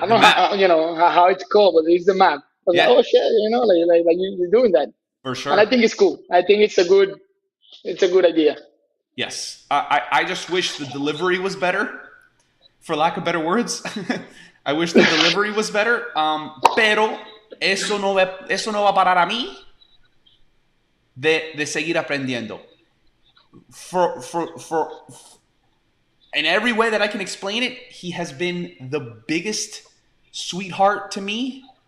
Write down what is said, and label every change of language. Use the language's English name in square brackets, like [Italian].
[English] I don't know how it's called, but it's the map. I was like, oh shit, like you're doing that. For sure. And I think it's cool. I think it's a good idea. Yes, I just wish the delivery was better, for lack of better words. I wish the delivery was better. [Spanish] Pero eso no va a parar a mí de seguir aprendiendo. [English] For in every way that I can explain it, he has been the biggest sweetheart to me.